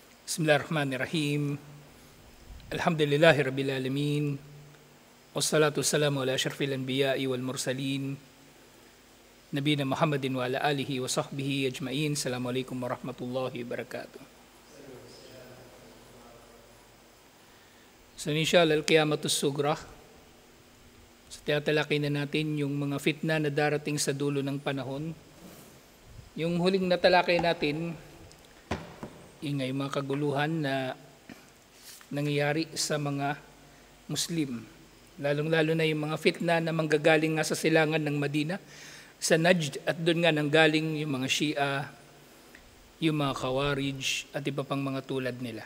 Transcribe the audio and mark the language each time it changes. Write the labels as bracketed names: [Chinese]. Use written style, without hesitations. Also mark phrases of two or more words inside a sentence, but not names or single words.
[Arabic] بسم الله الرحمن الرحيم. الحمد لله رب العالمين. والصلاة والسلام على أشرف الأنبياء والمرسلين. نبينا محمد وعلى آله وصحبه أجمعين. السلام عليكم ورحمة الله وبركاته. So إن شاء الله، القيامة الصغرى. [Filipino] So tiyatalaki na natin yung mga fitna na darating sa dulo ng panahon. Yung huling natalakay natin, yung mga kaguluhan na nangyayari sa mga Muslim. Lalong-lalo na yung mga fitna na manggagaling nga sa silangan ng Madina, sa Najd, at doon nga nanggaling yung mga Shia, yung mga Khawarij, at iba pang mga tulad nila.